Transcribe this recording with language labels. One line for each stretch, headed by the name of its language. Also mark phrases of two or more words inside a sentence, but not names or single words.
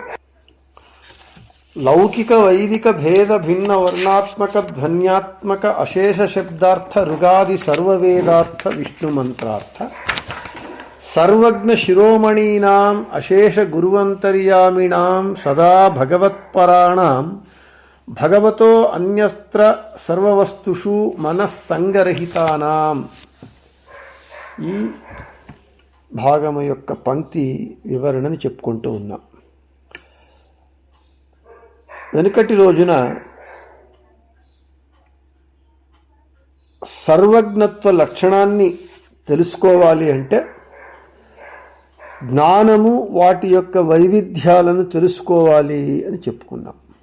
Sanskrit: लौकिक वैदिक भेद भिन्न वर्णात्मक ध्वन्यात्मक अशेष शब्दार्थ ऋगादि सर्ववेदार्थ विष्णु मंत्रार्थ सर्वज्ञ शिरोमणीनां अशेष गुरुवंतर्यामिणां सदा भगवत्पराणां भगवतो अन्यत्र सर्ववस्तुषु मनस्संगरहितानां।
Telugu: ఈ భాగము యొక్క పంక్తి వివరణని చెప్పుకుంటూ ఉన్నాం. వెనుకటి రోజున సర్వజ్ఞత్వ లక్షణాన్ని తెలుసుకోవాలి అంటే జ్ఞానము వాటి యొక్క వైవిధ్యాలను తెలుసుకోవాలి అని చెప్పుకున్నాం.